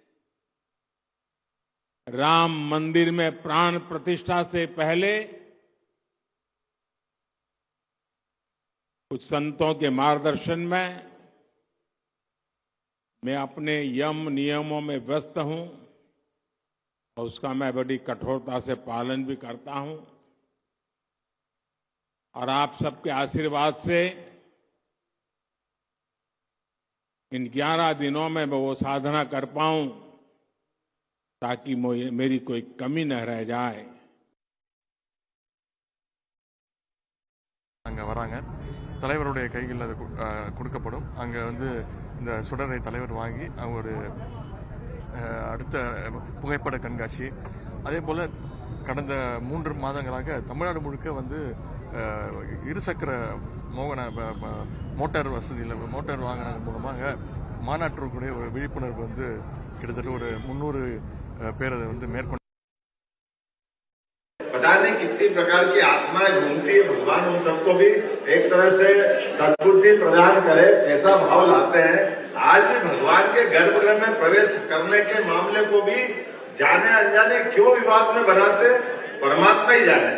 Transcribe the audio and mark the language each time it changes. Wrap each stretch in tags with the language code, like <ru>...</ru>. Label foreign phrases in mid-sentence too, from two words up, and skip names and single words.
<hi>राम मंदिर में प्राण प्रतिष्ठा से पहले कुछ संतों के मार्गदर्शन में मैं अपने यम नियमों में व्यस्त हूं और उसका मैं बड़ी कठोरता से पालन भी करता हूं और आप सबके आशीर्वाद से इन 11 दिनों में मैं वो साधना कर पाऊं ताकि मेरी कोई कमी न रह जाए।</hi> <ta>அங்கே வராங்க, தலைவருடைய கைகளில் அது கொடுக்கப்படும். அங்கே வந்து இந்த சுடரை தலைவர் வாங்கி அவங்க ஒரு அடுத்த புகைப்பட கண்காட்சி, அதே போல் கடந்த 3 மாதங்களாக தமிழ்நாடு முழுக்க வந்து இருசக்கர மோட்டார் வசதியில் மோட்டார் வாகனங்கள் மூலமாக மாநாட்டிற்குடைய ஒரு விழிப்புணர்வு வந்து கிட்டத்தட்ட ஒரு 300 பேர் அதை வந்து மேற்கொண்டு</ta> <hi>पता नहीं कितनी प्रकार की आत्माएं घूमती है। भगवान उन सबको भी एक तरह से सद्बुद्धि प्रदान करे, कैसा भाव लाते हैं। आज भी भगवान के गर्भगृह में प्रवेश करने के मामले को भी जाने अनजाने क्यों विवाद में बनाते, परमात्मा ही जाने।</hi>